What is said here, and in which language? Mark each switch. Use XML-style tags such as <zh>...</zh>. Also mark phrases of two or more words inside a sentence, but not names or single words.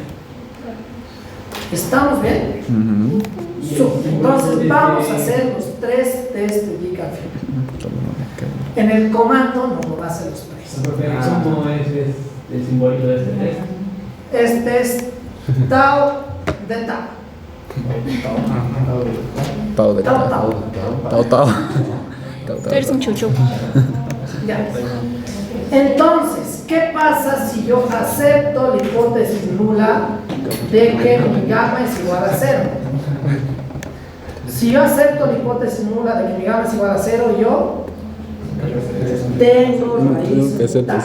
<es>¿Estamos bien? Entonces vamos a hacer los 3 test de decamp-Fuller. En el comando no lo va a hacer los 3. ¿Cómo es el simbolito de este test? Este es tau de tau. Tau de Tau, tau. Tau. Tú eres un chucho. Ya. Entonces, ¿qué pasa si yo acepto la hipótesis nula de que mi gamma es igual a 0? Si yo acepto la hipótesis nula de que mi gamma es igual a 0, yo tengo raíz unitaria.</es>